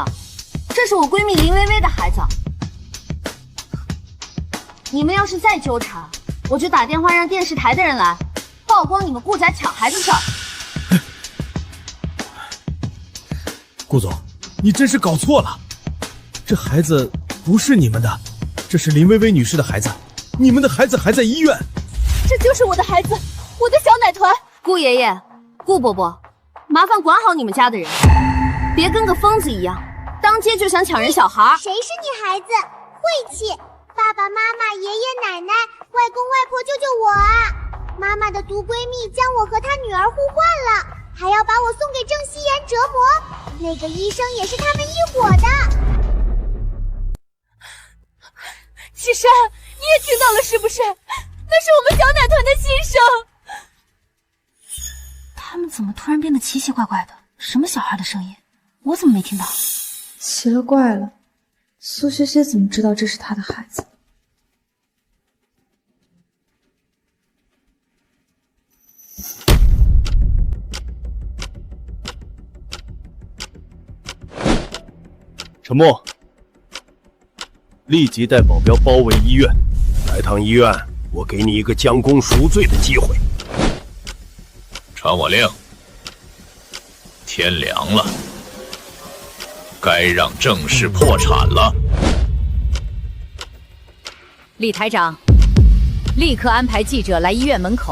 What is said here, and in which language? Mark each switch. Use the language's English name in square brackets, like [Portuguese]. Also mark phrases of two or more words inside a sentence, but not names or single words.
[Chinese] 這是我閨蜜林薇薇的孩子。你們要是再糾纏，我就打電話讓電視台的人來曝光你們顧家搶孩子事兒。顧總，你真是搞錯了，這孩子不是你們的，這是林薇薇女士的孩子，你們的孩子還在醫院。這就是我的孩子，我的小奶團。顧爺爺，顧伯伯，麻煩管好你們家的人，別跟個瘋子一樣，當街就想搶人小孩。誰是你孩子？晦氣！爸爸媽媽、爺爺奶奶、外公外婆，救救我啊！媽媽的毒閨蜜將我和她女兒互換了，還要把我送給鄭希言折磨。那個醫生也是他們一夥的。啟山，你也聽到了是不是？那是我們小奶團的心聲。他們怎麼突然變得奇奇怪怪的？什麼小孩的聲音？我怎麼沒聽到？奇了怪了，蘇學學怎麼知道這是他的孩子？沉默！立即帶保鏢包圍醫院。來趟醫院，我給你一個將功贖罪的機會。傳我令，天涼了，該讓鄭氏破產了。李台長，立刻安排記者來醫院門口。